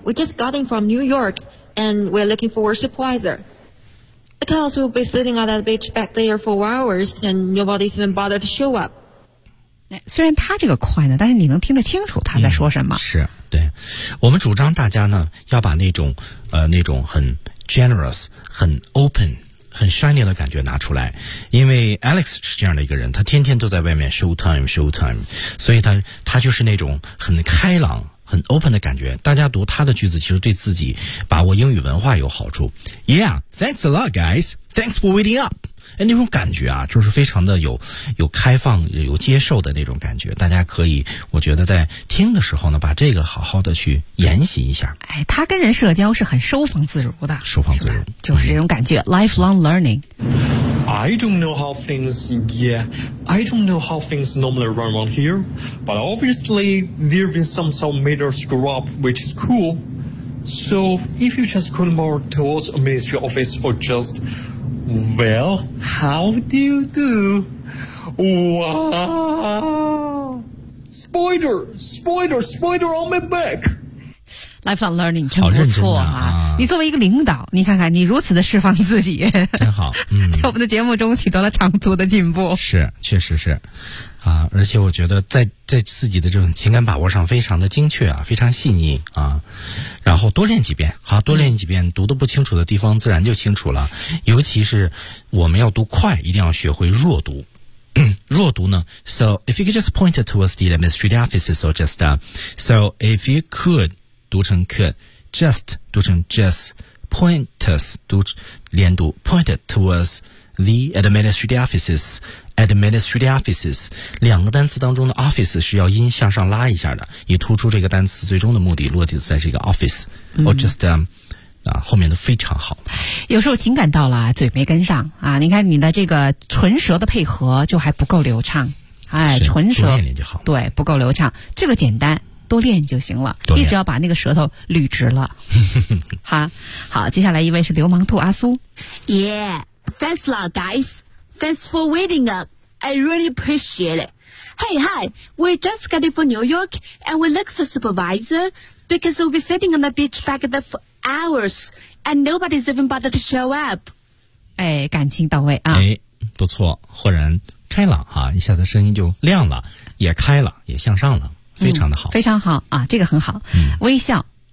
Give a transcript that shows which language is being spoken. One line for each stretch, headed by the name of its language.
English: We just got in from New York, and we're looking for a supervisor. Because we'll be sitting on that beach back there for hours, and nobody's even bothered to show up.
Chinese: 虽然他这个快呢，但是你能听得清楚他在说什么。嗯、是，对，我们主张大家呢要把那种很 generous、很 open、很 shiny 的感觉拿出来，因为 Alex 是这样的一个人，他天天都在外面 show time， 所以他就是那种很开朗、很 open 的感觉。大家读他的句子，其实对自己把握英语文化有好处。
English: Yeah, thanks a lot, guys. Thanks for waiting up.
Chinese: 哎，那种感觉啊，就是非常的有开放、有接受的那种感觉。大家可以，我觉得在听的时候呢，把这个好好的去研习一下。哎，他跟人社交是很收放自如的，收放自如，是就是这种感觉。
English: Lifelong learning. I don't know how things. Yeah, I don't know how things normally run around here, but obviously there've been some major screw up, which is cool. So if you just call more towards a ministry office or just. Well, how do you do? Wow! Spider on my back! Lifelong Learning
Chinese: 真不错啊！你作为一个领导，你看看你如此的释放自己，真好，在我们的节目中取得了长足的进步。是，确实是。啊，而且我觉得在自己的这种情感把握上非常的精确啊，非常细腻啊，然后多练几遍，好，多练几遍，读的不清楚的地方自然就清楚了。尤其是我们要读快，一定要学会弱读。弱读呢
English: ？So if you could just point it towards the administrative offices, or just so if you could
Chinese: 读成
English: could, just 读成 just, point us
Chinese: 读连读
English: point it towards the administrative offices. Administrative offices
Chinese: 两个单词当中的 office 是要音向上拉一下的，以突出这个单词最终的目的落地在这个 office、or just、后面的非常好。有时候情感到了嘴没跟上啊，你看你的这个唇舌的配合就还不够流畅，哎，唇舌多练练就好，对，不够流畅，这个简单多练就行了，一直要把那个舌头捋直了。好，接下来一位是流氓兔阿苏。
English: Yeah, thanks a lot guysThanks for waiting up. I really appreciate it. Hey, hi. We just got it from New York, and we look for supervisor because we'll be sitting on the beach back there for hours, and nobody's even bothered to show up.
Chinese: 哎，感情到位啊！哎，不错，豁然开朗哈、啊，一下子声音就亮了，也开了，也向上了，非常的好，非常好啊，这个很好，微笑。